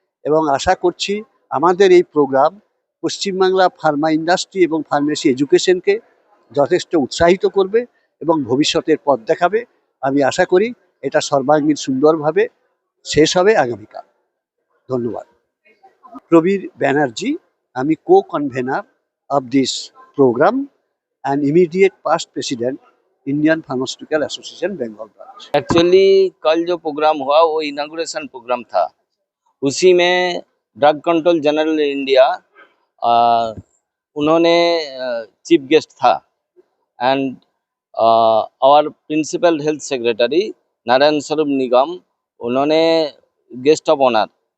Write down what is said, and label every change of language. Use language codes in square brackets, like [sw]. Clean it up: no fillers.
[bn] এবং আশা করছি আমাদের এই প্রোগ্রাম পশ্চিমবাংলা ফার্মা ইন্ডাস্ট্রি এবং ফার্মেসি এডুকেশনকে যথেষ্ট উৎসাহিত করবে এবং ভবিষ্যতের পথ দেখাবে। আমি আশা করি এটা সর্বাঙ্গীন সুন্দরভাবে শেষ হবে আগামীকাল। ধন্যবাদ। [en] Prabir Banerjee, [bn] আমি [en] co-convener of this program and immediate past president Indian pharmaceutical association Bengal branch. [hi] Actually कल जो प्रोग्राम हुआ वो इनागुरेशन प्रोग्राम था। उसी में ड्रग कंट्रोल जनरल इंडिया उन्होंने चीफ गेस्ट था [en] and our [hi] principal health secretary Narayan स्वरूप निगम उन्होंने गेस्ट ऑफ ऑनर।